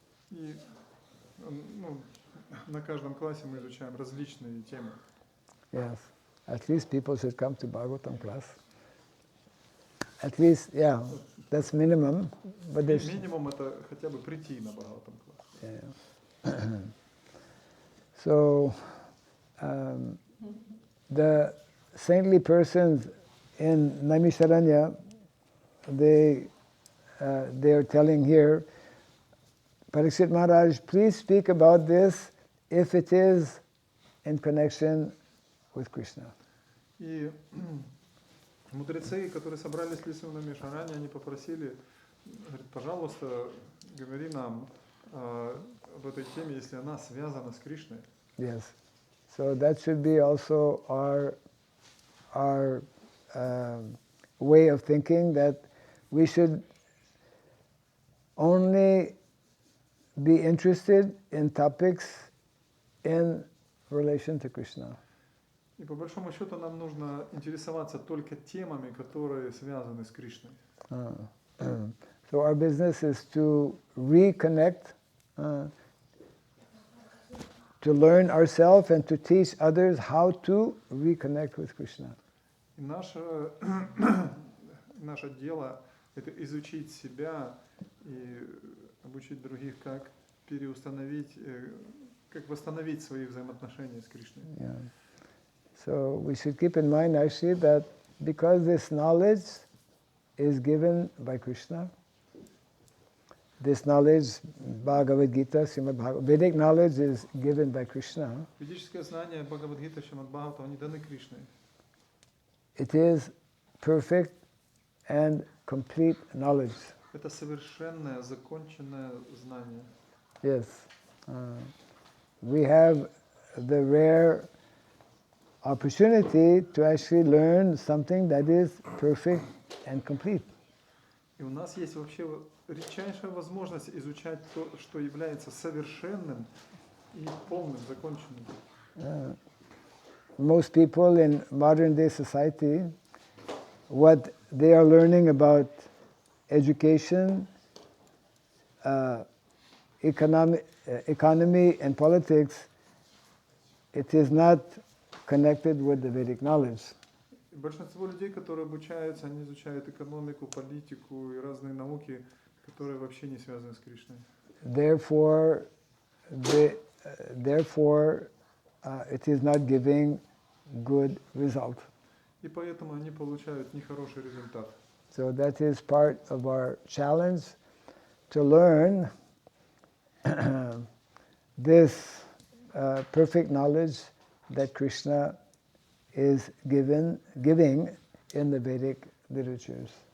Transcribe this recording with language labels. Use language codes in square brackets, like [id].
[ru] И на каждом классе мы изучаем различные темы. [en] Yes, at least people should come to Bhagavatam class. At least, yeah, that's minimum. But there's [ru] Минимум это хотя бы прийти на Бхагаватам класс. [en] yeah. So the saintly persons in Naimisharanya, they are telling here, Parikshit Maharaj, please speak about this if it is in connection with Krishna. [ru] И мудрецы, которые собрались в лесу на Мишаране, они попросили, говорит, пожалуйста, говори нам об этой теме, если она связана с Кришной. [en] Yes. So that should be also our way of thinking, that we should only be interested in topics in relation to Krishna. [ru] И по большому счету нам нужно интересоваться только темами, которые связаны с Кришной. [en] So our business is to reconnect, to learn ourselves and to teach others how to reconnect with Krishna. [ru] И наше дело – это изучить себя и обучить других, как переустановить, как восстановить свои взаимоотношения с Кришной. [en] Yeah. So we should keep in mind actually that because this knowledge is given by Krishna, this knowledge, Bhagavad Gita, Srimad Bhagavad, Vedic knowledge is given by Krishna. [ru] Ведическое знание Бхагавад-гита, Шримад Бхагаватам, они даны Кришной. [en] It is perfect and complete knowledge. [ru] Это совершенное, законченное знание. [en] Yes. We have the rare opportunity to actually learn something that is perfect and complete. [ru] И у нас есть вообще редчайшая возможность изучать то, что является совершенным и полным, законченным. [en] Most people in modern day society, what they are learning about education, economy and politics, it is not connected with the Vedic knowledge. [ru] Большинство людей, которые обучаются, они изучают экономику, политику и разные науки, которые вообще не связаны с Кришной. [en] Therefore, it is not giving good result. [ru] И поэтому они получают нехороший результат. [en] So that is part of our challenge, to learn this perfect knowledge that Krishna is giving in the Vedic literatures.